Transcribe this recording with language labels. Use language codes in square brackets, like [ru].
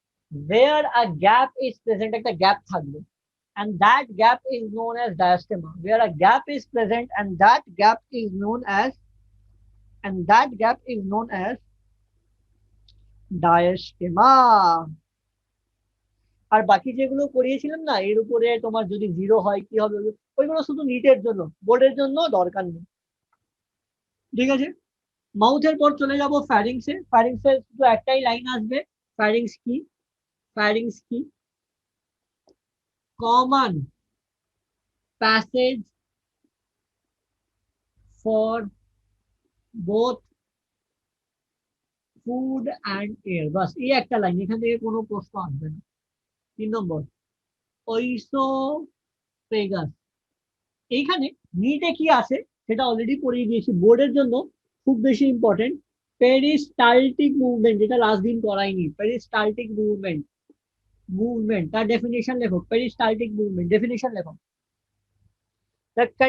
[en] Where a gap is present, [bn] একটা gap থাকবে, [en] and that gap is known as diastema. Where a gap is present and that gap is known as, and that gap is known as diastema. [bn] আর বাকি যেগুলো করিয়েছিলাম না, এর উপরে তোমার যদি 0 হয় কি হবে, ওইগুলো শুধু নিটের জন্য, বোর্ডের জন্য দরকার নেই। ঠিক আছে, মাউথের পর চলে যাব ফ্যারিংসে। ফ্যারিংসে শুধু একটাই লাইন আসবে, ফ্যারিংস কি? ফ্যারিংস কি? [en] Common passage for both food and air. [bn] বাস এই একটা লাইন, এখান থেকে কোনো প্রশ্ন আসবে না। 3 নম্বর, ওইসোফেগাস। এইখানে নিটে কি আছে সেটা অলরেডি পড়িয়ে দিয়েছি, বোর্ডের জন্য খুব বেশি ইম্পর্টেন্ট। পেরিস্টালটিক মুভমেন্ট, যেটা লাস্ট দিন করাইনি। পেরিস্টালটিক মুভমেন্ট, মুভমেন্ট তার ডেফিনেশন লেখো। পেরিস্টালটিক মুভমেন্ট ডেফিনেশন লেখো, the